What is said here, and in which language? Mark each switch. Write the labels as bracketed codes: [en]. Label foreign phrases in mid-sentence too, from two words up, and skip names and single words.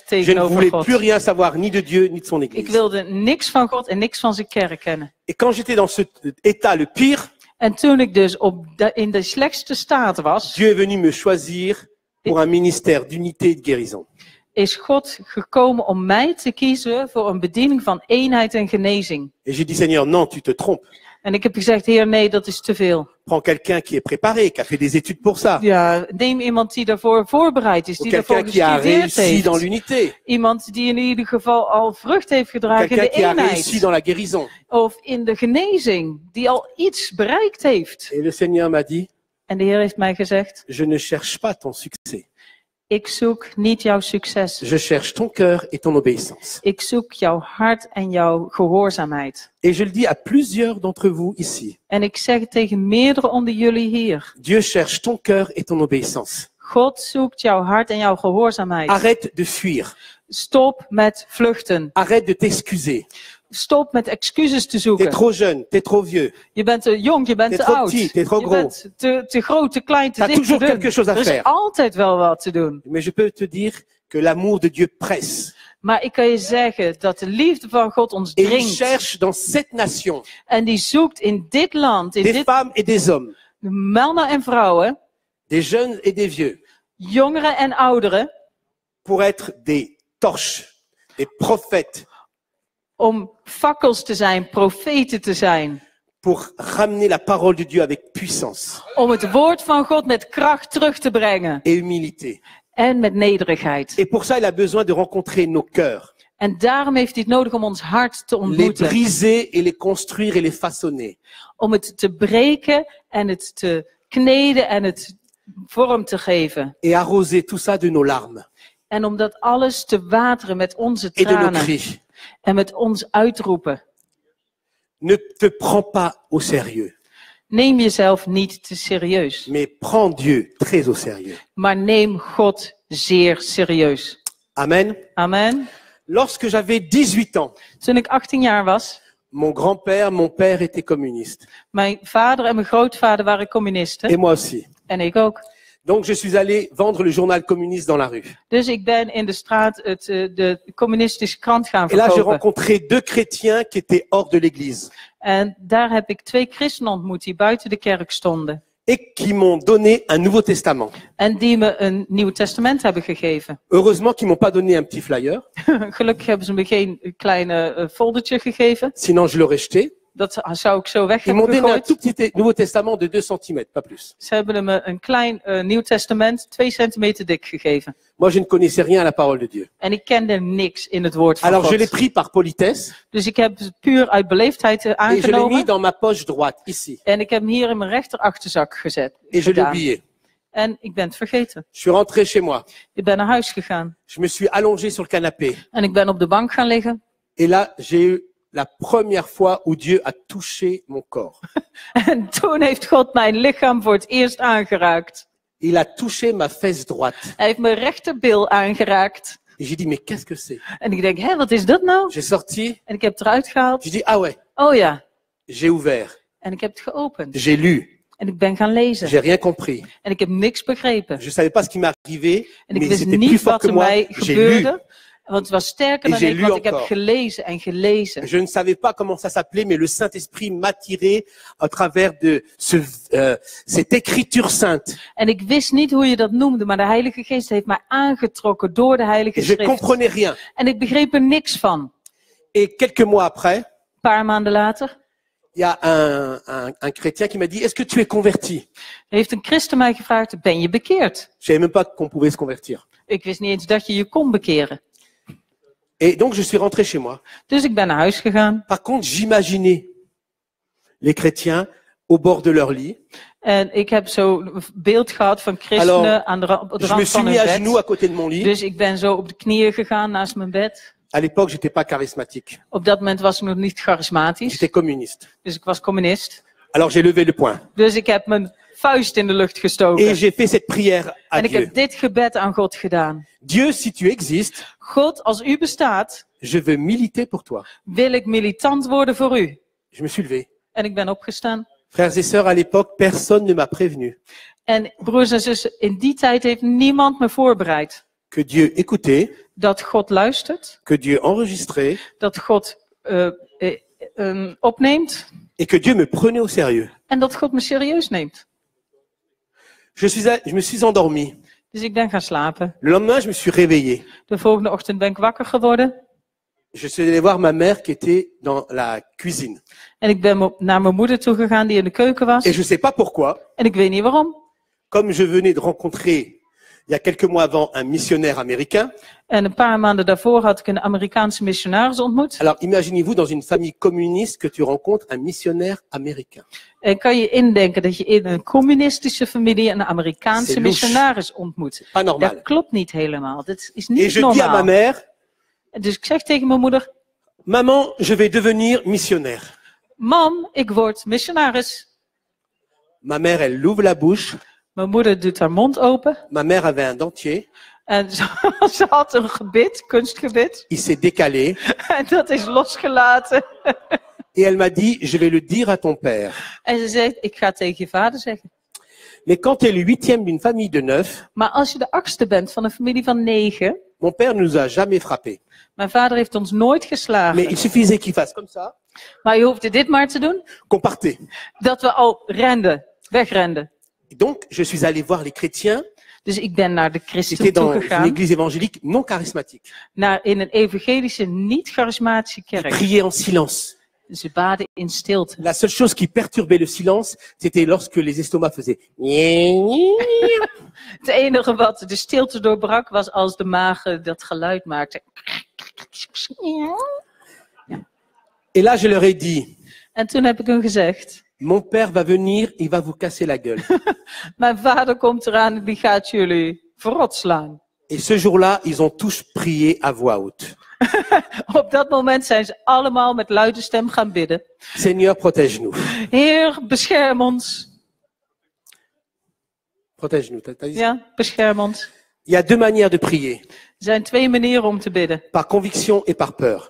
[fr] Je ne [nl] tegenover [fr] voulais [nl] God. [fr] plus rien savoir, ni de Dieu, ni de son [nl] Ik [fr] église. [nl] wilde niks van God en niks van zijn kerk kennen. [fr] Et quand j'étais dans cet état le pire, [nl] En toen ik dus in de slechtste staat was, [fr] Dieu est venu me choisir pour un ministère d'unité et de guérison. [nl] is God gekomen om mij te kiezen voor een bediening van eenheid en genezing. [fr] Et j'ai dit, Seigneur, non, tu te trompes. [nl] En ik heb gezegd, Heer, nee, dat is te veel. [fr] Prends quelqu'un qui est préparé, qui a fait des études pour ça. [nl] Ja, neem iemand die daarvoor voorbereid is, [fr] Ou [nl] die daarvoor [fr] quelqu'un qui a [nl] gestudeerd [fr] réussi dans [nl] heeft. [fr] l'unité. [nl] Iemand die in ieder geval al vrucht heeft gedragen in [fr] Quelqu'un [nl] de [fr] qui a réussi [nl] eenheid. [fr] dans la guérison. [nl] Of in de genezing, die al iets bereikt heeft. [fr] Et le Seigneur m'a dit, [nl] En de Heer heeft mij gezegd, [fr] je ne cherche pas ton succès. [nl] ik zoek niet jouw succes. [fr] Je cherche ton cœur et ton obéissance. [nl] Ik zoek jouw hart en jouw gehoorzaamheid. [fr] Et je le dis à plusieurs d'entre vous ici. [nl] En ik zeg het tegen meerdere onder jullie hier. [fr] Dieu cherche ton cœur et ton obéissance. [nl] God zoekt jouw hart en jouw gehoorzaamheid. [fr] Arrête de fuir. [nl] Stop met vluchten. [fr] Arrête de t'excuser. [nl] Stop met excuses te [fr] T'es [nl] zoeken. [fr] trop jeune, t'es trop vieux. [nl] Je bent te jong, je bent [fr] T'es [nl] te [fr] trop [nl] oud. [fr] petit, t'es trop [nl] Je [fr] gros. [nl] bent te groot, te klein, te [fr] T'as [nl] dik, te [fr] toujours quelque [nl] dun. [fr] chose à [nl] Er is [fr] faire. [nl] altijd wel wat te doen. [fr] Mais je peux te dire que l'amour de Dieu presse. [nl] Maar ik kan je zeggen dat de liefde van God ons [fr] Et il [nl] dringt. [fr] cherche dans cette nation [nl] En die zoekt in dit land, in [fr] des [nl] dit [fr] femmes et des hommes, [nl] mannen en vrouwen, [fr] des jeunes et des vieux, [nl] jongeren en ouderen, [fr] pour être des torches, des prophètes, [nl] om fakkels te zijn, profeten te zijn. [fr] pour ramener la parole de Dieu avec puissance [nl] Om het woord van God met kracht terug te brengen. [fr] et humilité. [nl] En met nederigheid. [fr] Et pour ça, il a besoin de rencontrer nos cœurs, [nl] En daarom heeft hij het nodig om ons hart te [fr] les [nl] ontmoeten. [fr] briser et les construire et les façonner. [nl] Om het te breken en het te kneden en het vorm te geven. [fr] Et arroser tout ça de nos larmes [nl] En om dat alles te wateren met onze [fr] et de nos [nl] tranen. [fr] cris. [nl] En met ons uitroepen. [fr] Ne te prends pas au sérieux. [nl] Neem jezelf niet te serieus. [fr] mais prends Dieu très au sérieux. [nl] Maar neem God zeer serieus. [fr] Amen. [nl] Amen. [fr] Lorsque j'avais 18 ans, [nl] Toen ik 18 jaar was, [fr] mon grand-père, mon père était communiste. [nl] mijn vader en mijn grootvader waren [fr] Et [nl] communisten. [fr] moi aussi. [nl] En ik ook. [fr] Donc je suis allé vendre le journal communiste dans la rue. [nl] Dus ik ben in de straat de communistische krant gaan [fr] Et là, j'ai [nl] verkopen. [fr] rencontré 2 chrétiens qui étaient hors de l'église [nl] En daar heb ik 2 christenen ontmoet die buiten de kerk stonden. [fr] et qui m'ont donné un Nouveau Testament. [nl] En die me een Nieuw Testament hebben gegeven. [fr] Heureusement qu'ils m'ont pas donné un petit flyer, [nl] Gelukkig hebben ze me geen kleine foldertje gegeven. [fr] sinon je l'aurais jeté. [nl] Dat zou ik zo weg [fr] Ils [nl] hebben [fr] m'ont donné un [nl] gegooid. [fr] tout petit Nouveau Testament de 2 cm, pas plus. [nl] Ze hebben me een klein Nieuw Testament, 2 centimeter dik gegeven. [fr] Moi, je ne connaissais rien à la parole de Dieu. [nl] En ik kende niks in het woord van [fr] Alors je l'ai [nl] God. [fr] pris par politesse [nl] Dus ik heb het puur uit beleefdheid [fr] et je l'ai mis [nl] aangenomen. [fr] dans ma poche droite, ici. [nl] En ik heb hem hier in mijn rechterakterzak gezet. [fr] Et je l'ai [nl] gedaan. [fr] oublié. [nl] En ik ben het vergeten. [fr] Je suis rentré chez moi. [nl] Ik ben naar huis gegaan. [fr] Je me suis allongé sur le canapé. [nl] En ik ben op de bank gaan liggen. [fr] Et là, j'ai eu la première fois où Dieu a touché mon corps. [nl] En toen heeft God mijn lichaam voor het eerst aangeraakt. [fr] Il a touché ma fesse droite. [nl] Hij heeft mijn rechterbil aangeraakt. [fr] Et j'ai dit, mais qu'est-ce que c'est? [nl] En ik denk, hé, wat is dat nou? [fr] J'ai sorti, [nl] En ik heb het eruit gehaald. [fr] j'ai dit, ah ouais, [nl] Oh ja. [fr] j'ai ouvert, [nl] En ik heb het geopend. [fr] j'ai lu, [nl] En ik ben gaan lezen. [fr] j'ai rien compris. [nl] En ik heb niks begrepen. [fr] Je savais pas ce qui m'arrivait, [nl] En ik [fr] mais [nl] wist [fr] c'était plus [nl] niet [fr] fort [nl] wat [fr] que [nl] er [fr] moi. [nl] mij [fr] J'ai lu. [nl] gebeurde. Want het was sterker [fr] Et [nl] dan [fr] j'ai [nl] ik, [fr] lu [nl] want ik heb [fr] encore. [nl] gelezen en gelezen. [fr] Je ne savais pas comment ça s'appelait, mais le Saint-Esprit m'a tiré à travers de cette écriture sainte. [nl] En ik wist niet hoe je dat noemde, maar de Heilige Geest heeft mij aangetrokken door de Heilige [fr] Et je [nl] Schrift. [fr] comprenais rien. [nl] En ik begreep er niks van. [fr] Et quelques mois après, [nl] Een paar maanden later [fr] il y a un chrétien qui m'a dit, est-ce que tu es converti? [nl] heeft een christen mij gevraagd, ben je bekeerd? [fr] Je savais même pas qu'on pouvait se convertir. [nl] Ik wist niet eens dat je je kon bekeren. [fr] Et donc, je suis rentré chez moi. [nl] Dus ik ben naar huis gegaan. [fr] Par contre, j'imaginais les chrétiens au bord de leur lit. [nl] En ik heb zo'n beeld gehad van christenen aan op de [fr] Je me [nl] rand [fr] suis [nl] van [fr] mis [nl] hun [fr] à genoux à [nl] bed. [fr] côté de mon lit. [nl] Dus ik ben zo op de knieën gegaan naast mijn bed. [fr] À l'époque, j'étais pas charismatique. [nl] Op dat moment was ik nog niet charismatisch. [fr] J'étais communiste. [nl] Dus ik was communist. [fr] Alors, j'ai levé le poing. [nl] Dus ik heb mijn vuist in de lucht gestoken. [fr] Et j'ai fait cette prière à [nl] En ik [fr] Dieu. [nl] heb dit gebed aan God gedaan. [fr] Dieu, si tu existes, [nl] God, als u bestaat, [fr] je veux militer pour toi. [nl] wil ik militant worden voor u. [fr] Je me suis levé. [nl] En ik ben opgestaan. [fr] Frères et sœurs, à l'époque, personne ne m'a prévenu [nl] En broers en zussen, in die tijd heeft niemand me voorbereid. [fr] que Dieu écoutait, [nl] Dat God luistert, [fr] que Dieu enregistrait [nl] dat God opneemt [fr] et que Dieu me prenait au sérieux. [nl] en dat God me serieus neemt. [fr] Je me suis endormi. [nl] Dus ik ben gaan slapen. [fr] Le lendemain, je me suis réveillé. [nl] De volgende ochtend ben ik wakker geworden. [fr] Je suis allé voir ma mère qui était dans la cuisine. [nl] En ik ben naar mijn moeder toe gegaan die in de keuken was. [fr] Et je ne sais pas pourquoi, [nl] En ik weet niet waarom. [fr] comme je venais de rencontrer, il y a quelques mois avant, un missionnaire américain. [nl] En een paar maanden daarvoor had ik een Amerikaanse missionaris ontmoet. [fr] Alors, imaginez-vous dans une famille communiste que tu rencontres un missionnaire américain. [nl] En kan je indenken dat je in een communistische familie een [fr] C'est [nl] Amerikaanse [fr] louche. [nl] missionaris ontmoet. [fr] Pas normal. [nl] Dat klopt niet helemaal. Dat is [fr] Et [nl] niet [fr] je dis à ma [nl] normaal. [fr] mère, [nl] Dus ik zeg tegen mijn moeder, [fr] maman, je vais devenir missionnaire. [nl] mam, ik word missionaris. [fr] Ma mère, elle ouvre la bouche. [nl] Mijn moeder doet haar mond open. [fr] Ma mère avait un dentier. [nl] En ze had een gebit, kunstgebit. [fr] Il s'est décalé. [nl] En dat is losgelaten. [fr] Et elle m'a dit, je vais le dire à ton père. [nl] En ze zegt, ik ga het tegen je vader zeggen. [fr] Mais quand tu es le 8e d'une famille de 9, [nl] Maar als je de 8e bent van een familie van 9. [fr] mon père ne nous a jamais frappés. [nl] Mijn vader heeft ons nooit [fr] Mais [nl] geslagen. [fr] il suffisait qu'il fasse comme ça, [nl] Maar je hoefde dit maar te doen. [fr] qu'on partait. [nl] Dat we al renden, wegrenden. [fr] Et donc, je suis allé voir les chrétiens [nl] Dus ik ben naar de [fr] qui [nl] christen [fr] étaient dans une [nl] toegegaan. [fr] église évangélique non charismatique. [nl] In een evangelische, niet-charismatische kerk. [fr] Prier en silence. [nl] Ze baden in stilte. [fr] La seule chose qui perturbait le silence, c'était lorsque les estomacs faisaient. [nl] Het enige wat de stilte doorbrak was als de maag dat geluid maakte. [fr] Et là, je leur ai dit, [nl] En toen heb ik hem gezegd, [fr] mon père va venir, il va vous casser la gueule. [nl] mijn vader komt eraan en die gaat jullie verrot slaan. [fr] Et ce jour-là, ils ont tous prié à voix haute. [nl] Op dat moment zijn ze allemaal met luide stem gaan bidden. [fr] Seigneur, protège-nous. [nl] Heer, bescherm ons. [fr] Protège-nous. T'as dit ça? [nl] Ja, bescherm ons. [fr] Il y a deux manières de prier. [nl] Er zijn twee manieren om te bidden. [fr] Par conviction et par peur.